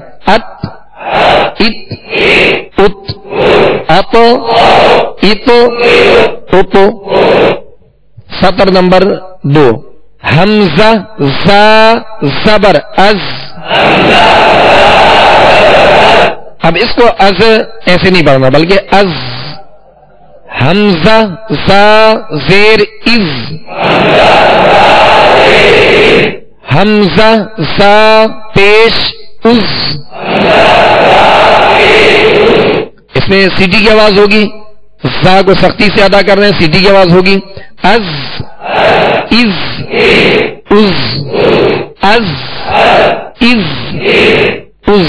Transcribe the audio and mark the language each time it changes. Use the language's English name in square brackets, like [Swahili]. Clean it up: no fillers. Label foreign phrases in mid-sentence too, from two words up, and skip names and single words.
[Urdu] ات ات ات اتو اتو اتو. سطر نمبر 2 حمزہ زا زبر از. اب اس کو از ایسے نہیں پڑھنا بلکہ از. حمزہ زا زیر از، حمزہ زا پیش از. اس میں سیٹی کی آواز ہوگی، زا کو سختی سے ادا کر رہے ہیں، سیٹی کی آواز ہوگی. از از از از از از.